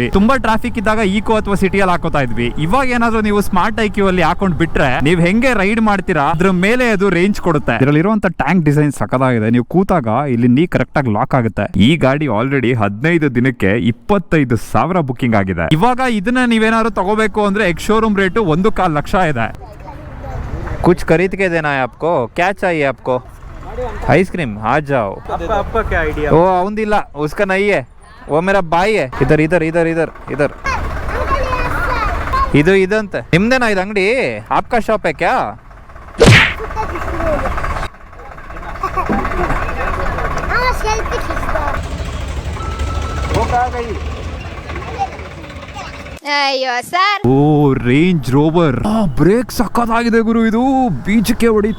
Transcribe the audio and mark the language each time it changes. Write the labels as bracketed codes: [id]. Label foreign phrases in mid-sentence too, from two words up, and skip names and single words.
[kn] ತುಂಬಾ ಟ್ರಾಫಿಕ್ ಇದ್ದಾಗ ಈಕೋ ಅಥವಾ ಸಿಟಿಯಲ್ಲಿ ಹಾಕೋತಾ ಇದ್ವಿ. ಇವಾಗ ಏನಾದ್ರೂ ನೀವು [en] smart IQ [kn] ಅಲ್ಲಿ ಹಾಕೊಂಡ್ ಬಿಟ್ರೆ ನೀವ್ ಹೆಂಗೆ ರೈಡ್ ಮಾಡ್ತೀರಾ ಅದ್ರ ಮೇಲೆ ಅದು ರೇಂಜ್ ಕೊಡುತ್ತೆ. ಇದರಲ್ಲಿರುವಂತ ಟ್ಯಾಂಕ್ ಡಿಸೈನ್ ಸಖತ್ತಾಗಿದೆ. ನೀವು ಕೂತಾಗ ಇಲ್ಲಿ ನೀ ಕರೆಕ್ಟ್ ಆಗಿ ಲಾಕ್ ಆಗುತ್ತೆ. ಈ ಗಾಡಿ ಆಲ್ರೆಡಿ 15 ದಿನಕ್ಕೆ 25,000 ಬುಕ್ಕಿಂಗ್ ಆಗಿದೆ. ಇವಾಗ ಇದನ್ನ ನೀವೇನಾದ್ರು ತಗೋಬೇಕು ಅಂದ್ರೆ [en] ex showroom [kn] ರೇಟು 1.25 ಲಕ್ಷ ಇದೆ. [hi] कुछ खरीद के देना है आपको? क्या चाहिए आपको? आइसक्रीम? आ जाओ. आपका क्या आइडिया? वो औंदिಲ್ಲ, उसका नहीं है, वो मेरा भाई है. इधर इधर इधर इधर इधर [kn] ಇದು ಇದಂತೆ. ನಿಮ್ದೇನಾ ಇದು ಅಂಗಡಿ? [hi] आपका शॉप है क्या? [kn] ಅಯ್ಯೋ ಸರ್. ಓ ರೇಂಜ್ ರೋವರ್ ಬ್ರೇಕ್ ಸಕ್ಕತ್ತಾಗಿದೆ ಗುರು. ಇದು ಬೀಚಕ್ಕೆ ಹೊಡೀತು.